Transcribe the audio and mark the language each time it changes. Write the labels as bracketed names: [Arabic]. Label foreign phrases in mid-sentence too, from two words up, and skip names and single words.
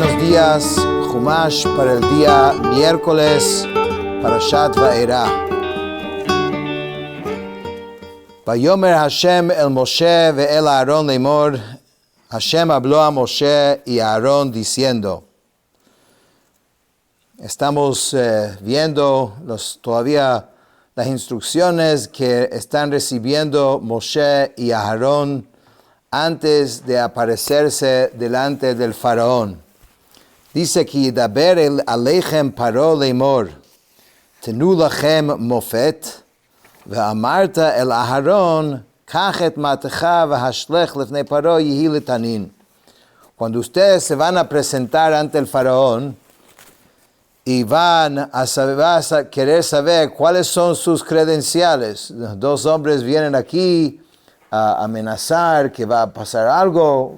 [Spanish] días, Chumash para el día miércoles, Parashat Va'era. [Hebrew] ויאמר השם אל משה ואל אהרן לאמר. [Spanish] Hashem habló a Moshe y a Aarón diciendo. Estamos viendo todavía las instrucciones que están recibiendo Moshe y Aarón antes de aparecerse delante del faraón. Dice que [Hebrew] ידבר אליכם פרעה לאמר תנו לכם מופת ואמרת אל אהרן, קח את מטך והשלך לפני פרעה יהי לתנין. [Spanish] Cuando ustedes se van a presentar ante el faraón y van a querer saber cuáles son sus credenciales, dos hombres vienen aquí a amenazar que va a pasar algo.